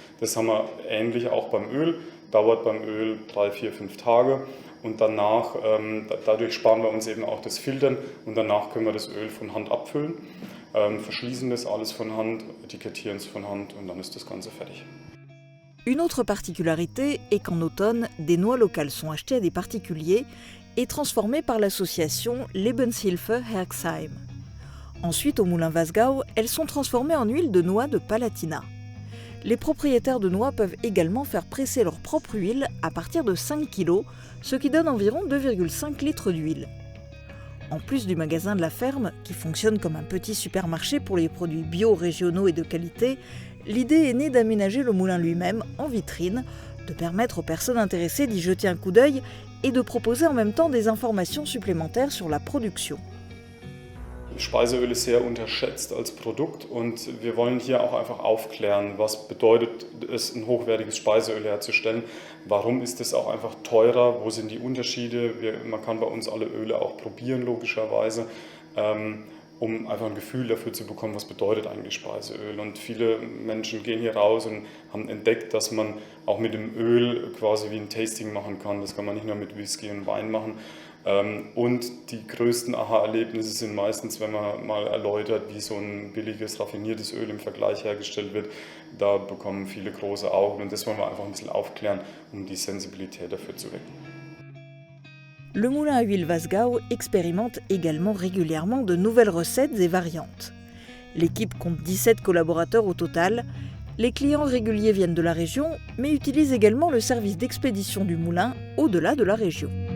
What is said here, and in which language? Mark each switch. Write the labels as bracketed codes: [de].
[de] Das haben wir ähnlich auch beim Öl. Dauert beim Öl 3, 4, 5 Tage. Und danach, dadurch sparen wir uns eben auch das Filtern und danach können wir das Öl von Hand abfüllen, verschließen das alles von Hand, etikettieren es von Hand und dann ist das Ganze fertig. [fr] Une autre particularité est qu'en automne, des noix locales sont achetées à des particuliers et transformées par l'association Lebenshilfe Herxheim. Ensuite, au moulin Wasgau, elles sont transformées en huile de noix de Palatina. Les propriétaires de noix peuvent également faire presser leur propre huile à partir de 5 kg, ce qui donne environ 2,5 litres d'huile. En plus du magasin de la ferme, qui fonctionne comme un petit supermarché pour les produits bio, régionaux et de qualité, l'idée est née d'aménager le moulin lui-même en vitrine, de permettre aux personnes intéressées d'y jeter un coup d'œil et de proposer en même temps des informations supplémentaires sur la production. [de] Speiseöl ist sehr unterschätzt als Produkt und wir wollen hier auch einfach aufklären, was bedeutet es, ein hochwertiges Speiseöl herzustellen, warum ist es auch einfach teurer, wo sind die Unterschiede, man kann bei uns alle Öle auch probieren logischerweise, um einfach ein Gefühl dafür zu bekommen, was bedeutet eigentlich Speiseöl. Und viele Menschen gehen hier raus und haben entdeckt, dass man auch mit dem Öl quasi wie ein Tasting machen kann, das kann man nicht nur mit Whisky und Wein machen. Und die größten Aha-Erlebnisse sind meistens, wenn man mal erläutert, wie so ein billiges, raffiniertes Öl im Vergleich hergestellt wird. Da bekommen viele große Augen und das wollen wir einfach ein bisschen aufklären, um die Sensibilität dafür zu wecken. [fr] Le moulin à huile Wasgau expérimente également régulièrement de nouvelles recettes et variantes. L'équipe compte 17 collaborateurs au total. Les clients réguliers viennent de la région, mais utilisent également le service d'expédition du moulin au-delà de la région.